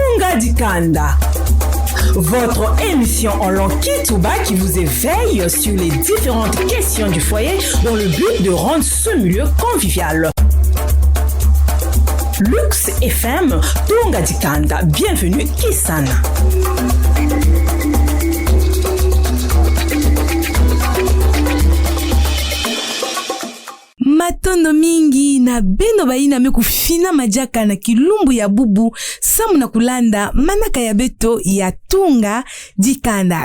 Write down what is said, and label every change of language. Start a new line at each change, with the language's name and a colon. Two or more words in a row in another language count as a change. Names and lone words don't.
French: Tunga Dikanda. Votre émission en langue Kitouba qui vous éveille sur les différentes questions du foyer dans le but de rendre ce milieu convivial. Lux FM, Tunga Dikanda. Bienvenue, Kisana.
Kituba (Democratic Republic of Congo): Matondo mingi na beno baina mekufina majaka na kilumbu ya bubu samu na kulanda manaka ya beto ya Tunga Dikanda.